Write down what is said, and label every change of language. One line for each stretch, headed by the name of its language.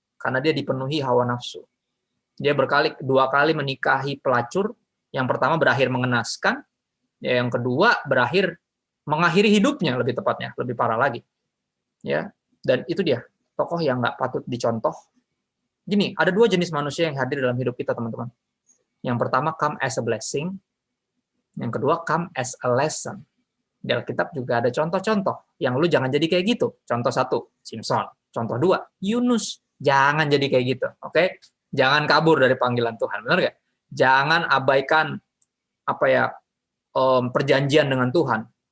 Indonesian: Karena dia dipenuhi hawa nafsu. Dia 2 kali menikahi pelacur. Yang pertama berakhir mengenaskan. Yang kedua berakhir mengakhiri hidupnya, lebih tepatnya. Lebih parah lagi. Ya. Dan itu dia. Tokoh yang nggak patut dicontoh. Gini, ada 2 jenis manusia yang hadir dalam hidup kita, teman-teman.
English: Yang pertama, come as a blessing. Yang kedua, come as a lesson.
Indonesian: Di Alkitab juga ada contoh-contoh. Yang lu jangan jadi kayak gitu. Contoh 1, Simpson. Contoh 2, Yunus. Jangan jadi kayak gitu. Oke? Jangan kabur dari panggilan Tuhan. Benar nggak? Jangan abaikan apa ya, perjanjian dengan Tuhan.